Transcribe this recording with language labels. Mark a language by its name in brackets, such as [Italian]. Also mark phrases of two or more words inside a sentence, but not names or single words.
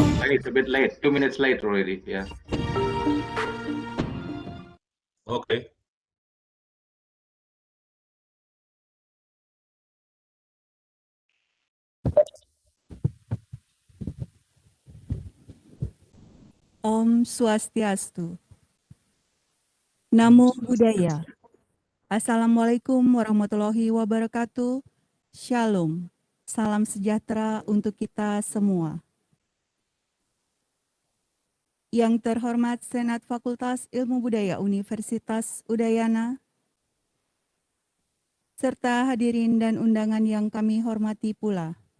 [English] Wayan is a bit late, 2 minutes late already. Yeah. Okay. [Balinese] Om Swastiastu. [Pali] Namo Buddhaya. [Arabic] السلام عليكم ورحمة الله وبركاته. [Hebrew] Shalom. [Indonesian] Salam sejahtera untuk kita semua. Yang terhormat Senat Fakultas Ilmu Budaya Universitas Udayana, serta hadirin dan undangan yang kami hormati pula.